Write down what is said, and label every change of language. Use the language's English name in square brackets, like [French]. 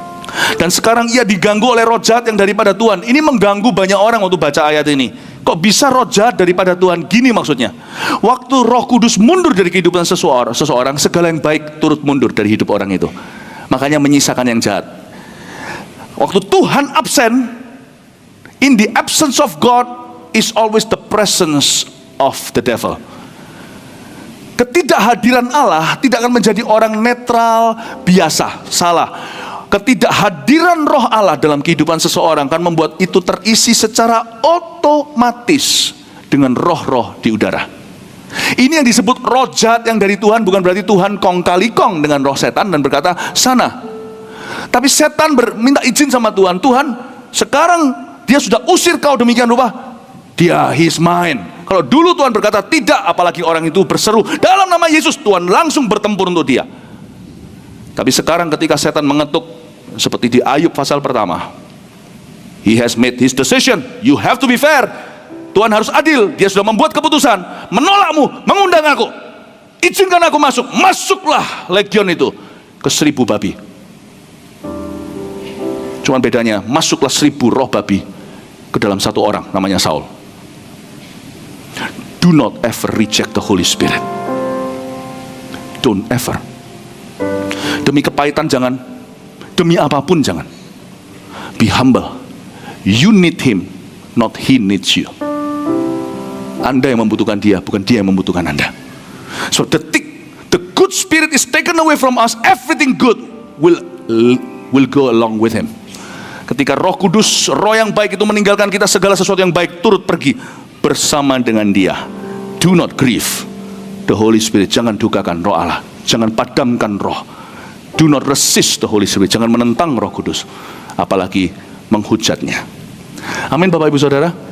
[Indonesian] Dan sekarang ia diganggu oleh roh jahat yang daripada Tuhan. Ini mengganggu banyak orang waktu baca ayat ini. Kok bisa roh jahat daripada Tuhan? Gini maksudnya, waktu Roh Kudus mundur dari kehidupan seseorang, segala yang baik turut mundur dari hidup orang itu. Makanya menyisakan yang jahat. Waktu Tuhan absen, [English] in the absence of God is always the presence of the devil. [Indonesian] Ketidakhadiran Allah tidak akan menjadi orang netral biasa. Salah. Ketidakhadiran roh Allah dalam kehidupan seseorang akan membuat itu terisi secara otomatis dengan roh-roh di udara. Ini yang disebut roh jahat yang dari Tuhan. Bukan berarti Tuhan kong kali kong dengan roh setan dan berkata sana. Tapi setan minta izin sama Tuhan. Tuhan, sekarang dia sudah usir kau demikian rupa, he's mine. Kalau dulu Tuhan berkata tidak, apalagi orang itu berseru dalam nama Yesus, Tuhan langsung bertempur untuk dia. Tapi sekarang ketika setan mengetuk, seperti di Ayub pasal pertama, [English] he has made his decision, you have to be fair. [Indonesian] Tuhan harus adil, dia sudah membuat keputusan, menolakmu, mengundang aku, izinkan aku masuk. Masuklah legion itu ke 1000 babi. Cuman bedanya, masuklah 1000 roh babi ke dalam satu orang, namanya Saul. [English] Do not ever reject the Holy Spirit. Don't ever. [Indonesian] Demi kepahitan jangan, demi apapun jangan. Be humble. [English] You need him, not he needs you. [Indonesian] Anda yang membutuhkan dia, bukan dia yang membutuhkan Anda. [English] So the good spirit is taken away from us, everything good will go along with him. [Indonesian] Ketika Roh Kudus, roh yang baik itu meninggalkan kita, segala sesuatu yang baik turut pergi bersama dengan dia. Do not grieve the Holy Spirit. Jangan dukakan roh Allah, jangan padamkan roh. Do not resist the Holy Spirit. Jangan menentang Roh Kudus, apalagi menghujatnya. Amin Bapak Ibu Saudara.